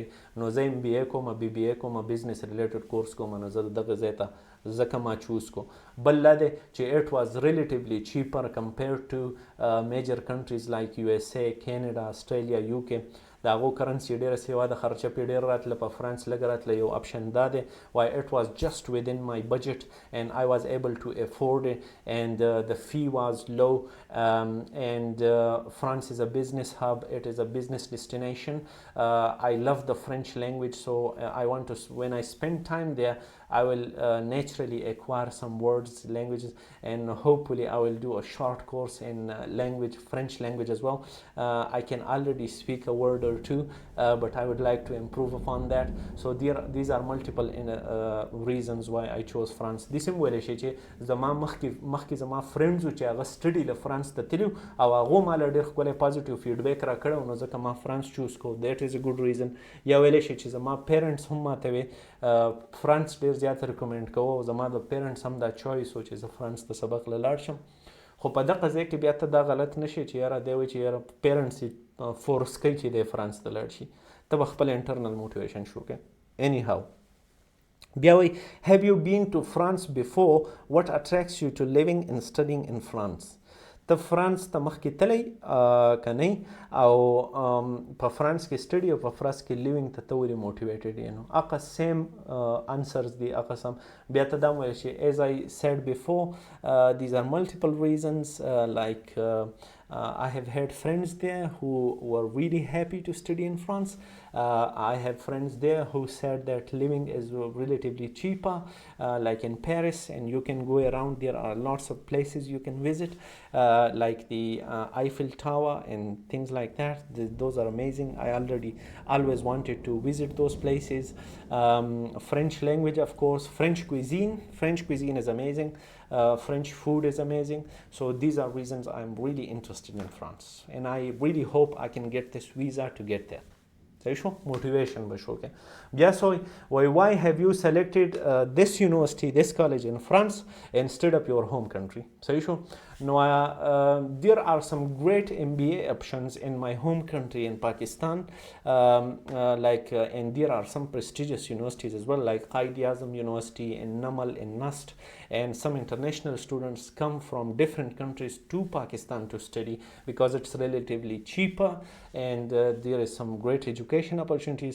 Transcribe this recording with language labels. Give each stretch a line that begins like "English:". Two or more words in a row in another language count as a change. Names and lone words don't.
Pashto: نو زه ام بی ای کوم، بی بی ای کوم،
English: business related course
Pashto: کوم، نو زه دغه ځای ته ځکه ما چوز کو. بل دا دی چې
English: it was relatively cheaper compared to major countries like USA, Canada, Australia, UK.
Pashto: د هغو کرنسي ډیره سیوا د خرچه پې ډیر راتله، په فرانس لږ راتله. یو اپشن دا دی
English: why it was just within my budget and I was able to afford it, and the fee was low, and France is a business hub, it is a business destination. I love the French language, so I want to, when I spend time there, I will naturally acquire some words, languages, and hopefully I will do a short course in language, French language as well. I can already speak a word or two, but I would like to improve upon that. So these are multiple reasons why I chose France.
Pashto: This هم ویلی شي چې زما مخکې زما فرینډز و چې هغه سټډي له فرانس ته تلي او هغو ماله ډېر ښکلی
English: positive feedback
Pashto: راکړی، نو ځکه ما فرانس چوز کو.
English: that is a good reason.
Pashto: یا ویلی شي چې زما پیرنټس هم ماته وی فرانس ډېر زیات ریکمنډ کوه، او زما د پیرنټس هم دا چوایس و چې زه فرانس ته سبق له لاړ شم. خو په دغه ځای کې بیا ته دا غلط نشي چې یاره دی وایي چې یاره پیرنټس یې فورس کوي چې دی فرانس ته لاړ شي، ته به خپل
English: internal motivation
Pashto: شو کوې.
English: anyhow
Pashto: بیا وایي
English: have you been to France before, what attracts you to living and studying in France.
Pashto: ته فرانس ته مخکې تلی که نه، او په فرانس کې سټډي او په فرانس کې لیوینګ ته ته ولې موټیویټډ یې؟ نو هغه
English: same answers
Pashto: دي، هغه سم. بیا ته دا ویل شي
English: as I said before these are multiple reasons, like I have had friends there who were really happy to study in France. I have friends there who said that living is relatively cheaper, like in Paris, and you can go around. There are lots of places you can visit, like the Eiffel Tower and things like that. Those are amazing. I always wanted to visit those places. French language, of course. French cuisine is amazing. French food is amazing. So these are reasons I'm really interested in France, and I really hope I can get this visa to get there.
Pashto: صحیح شو، موټیویشن به شو کې. بیا سوی وای
English: why have you selected this university, this college in France instead of your home country.
Pashto: صحیح شو.
English: No, there are some great MBA options in my home country in Pakistan, and there are some prestigious universities as well, like Qaid-e-Azam University in Namal, in Nast, and some international students come from different countries to Pakistan to study because it's relatively cheaper, and there is some great education opportunities.